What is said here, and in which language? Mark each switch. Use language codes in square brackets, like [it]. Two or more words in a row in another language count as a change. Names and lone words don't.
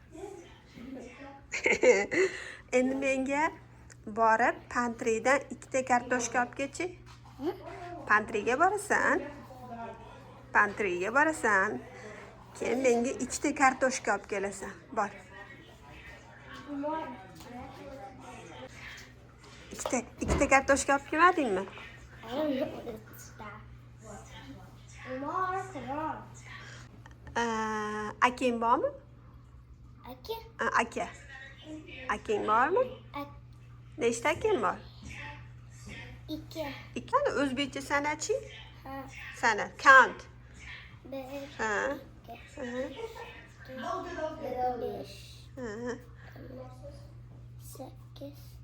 [uz] Endi menga borib pantridan 2 kartoshka olib kelchi. Pantriga borasan. Pantriga borasan. Keyin menga 2 kartoshka olib kelasan. Bor. Ikkita kartoshka olib kelmadingmi? [en] I don't know what it's that. Omar, come on. [uz] Akang bormi? Aka? Aka. Akang bormi? Nechta akang bor? Ikki. Ikkani o'zbekcha sanachi? Ha. Sana. Count. Bir. Ha. Besh. Sekiz.